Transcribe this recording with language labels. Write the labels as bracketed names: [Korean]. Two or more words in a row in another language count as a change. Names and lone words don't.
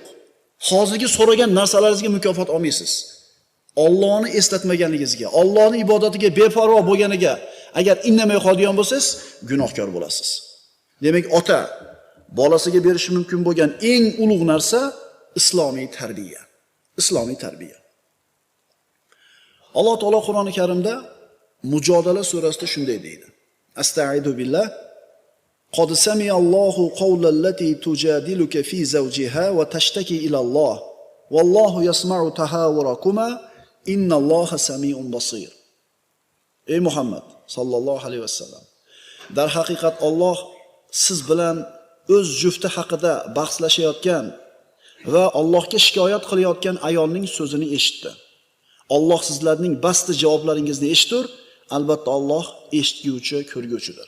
[Uzbek] Hozirgi so'ragan narsalaringizga mukofot olmaysiz. Allohni eslatmaganligingizga, Allohning ibodatiga beparvo bo'lganiga agar indamay qoladigan bo'lsangiz, gunohkor bo'lasiz. Demak, ota bolasiga berishi mumkin bo'lgan eng ulug' narsa islomiy tarbiya. Islomiy tarbiya. Alloh taolo Qur'oni Karimda Mujodala surasida shunday deydi. [Arabic] أستعيذ بالله. قد سمع الله قول التي تجادلك في زوجها وتشتكي إلى الله. والله يسمع تحاوركما إن الله سميع بصير. [Uzbek] Ey Muhammad [Arabic] sallallohu alayhi vasallam, [Uzbek] dar haqiqat Alloh siz bilan o'z jufti haqida bahslashayotgan va Allohga shikoyat qilayotgan ayolning so'zini eshitdi. Alloh sizlarning basti javoblaringizni eshitur, albatta Alloh eshitguvchi, ko'rguvchidir.